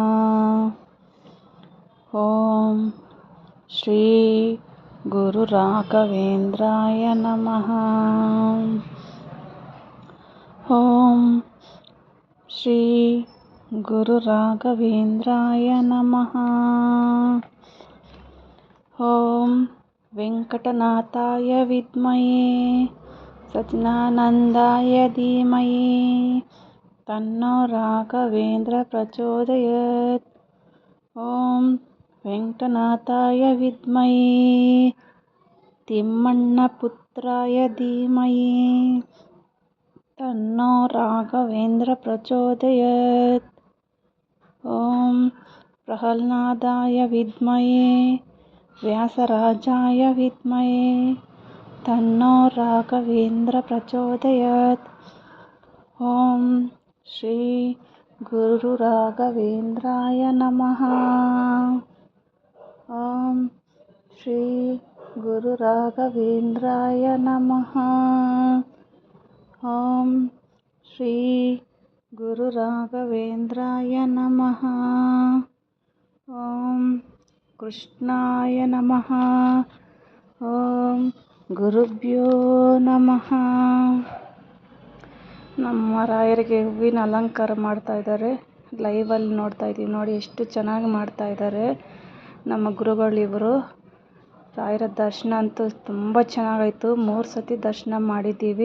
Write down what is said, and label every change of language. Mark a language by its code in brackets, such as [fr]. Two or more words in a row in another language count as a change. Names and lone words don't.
[sa] ಓಂ ಶ್ರೀ ಗುರು ರಾಘವೇಂದ್ರಾಯ ನಮಃ. ಓಂ ಶ್ರೀ ಗುರು ರಾಘವೇಂದ್ರಾಯ ನಮಃ. ಓಂ ವೆಂಕಟನಾಥಾಯ ವಿದ್ಮಹೇ ಸಚ್ಚಿದಾನಂದಾಯ ಧೀಮಹಿ ತನ್ನೋ ರಾಘವೇಂದ್ರ ಪ್ರಚೋದಯಾತ್. ಓಂ ವೆಂಕಟನಾಥಾಯ ವಿದ್ಮಹೇ ತಿಮ್ಮಣ್ಣ ಪುತ್ರಾಯ ಧೀಮಹಿ ತನ್ನೋ ರಾಘವೇಂದ್ರ ಪ್ರಚೋದಯಾತ್. ಓಂ ಪ್ರಹ್ಲಾದಾಯ ವಿದ್ಮಹೇ ವ್ಯಾಸರಾಜಾಯ ವಿದ್ಮಹೇ ತನ್ನೋ ರಾಘವೇಂದ್ರ ಪ್ರಚೋದಯಾತ್. ಓಂ ಶ್ರೀ ಗುರು ರಾಘವೇಂದ್ರಾಯ ನಮಃ. ಓಂ ಶ್ರೀ ಗುರು ರಾಘವೇಂದ್ರಾಯ ನಮಃ. ಓಂ ಶ್ರೀ ಗುರು ರಾಘವೇಂದ್ರಾಯ ನಮಃ. ಓಂ ಕೃಷ್ಣಾಯ ನಮಃ. ಓಂ ಗುರುಭ್ಯೋ ನಮಃ. [kn] ನಮ್ಮ ರಾಯರಿಗೆ ಹೂವಿನ ಅಲಂಕಾರ ಮಾಡ್ತಾ ಇದ್ದಾರೆ. ಲೈವಲ್ಲಿ ನೋಡ್ತಾ ಇದ್ದೀವಿ. ನೋಡಿ ಎಷ್ಟು ಚೆನ್ನಾಗಿ ಮಾಡ್ತಾ ಇದ್ದಾರೆ ನಮ್ಮ ಗುರುಗಳಿವರು. ರಾಯರ ದರ್ಶನ ಅಂತೂ ತುಂಬ ಚೆನ್ನಾಗಾಯಿತು. 3 ಸತಿ ದರ್ಶನ ಮಾಡಿದ್ದೀವಿ.